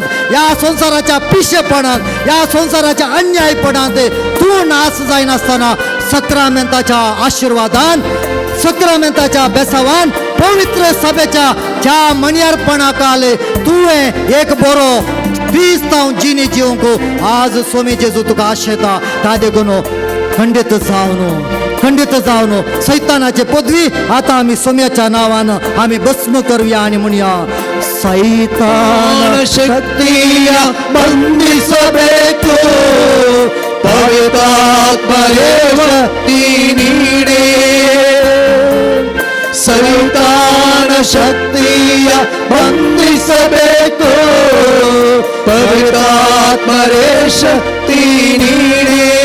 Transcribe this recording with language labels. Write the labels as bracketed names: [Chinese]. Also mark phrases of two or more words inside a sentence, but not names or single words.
[Konkani] या संसाराच्या पिशेपणांत या संसाराच्या अन्यायपणांत तू नाश जायनासतना सक्रामेंताच्या आशीर्वादान सक्रामेंताच्या बेसावान पवित्र सभेच्या ज्या मणियारपणाकाल तुवें एक बरो क्रिस्तांव जिणी जिवंक आज स्वामी जेजू तुका आशेता त्या देखून खंडित जावन सैतानाचे पदवी आता आम्ही सोम्याच्या नावान आम्ही भस्म करूया आणि म्हणूया सैतान [Kannada] ಶಕ್ತಿಯ ಬಂಧಿಸಬೇಕು ಪವಿತ್ರಾತ್ಮರೇ ಶಕ್ತಿ ನೀಡಿ ಸೈತಾನ ಶಕ್ತಿಯ ಬಂಧಿಸಬೇಕು ಪವಿತ್ರಾತ್ಮರೇ ಶಕ್ತಿ ನೀಡಿ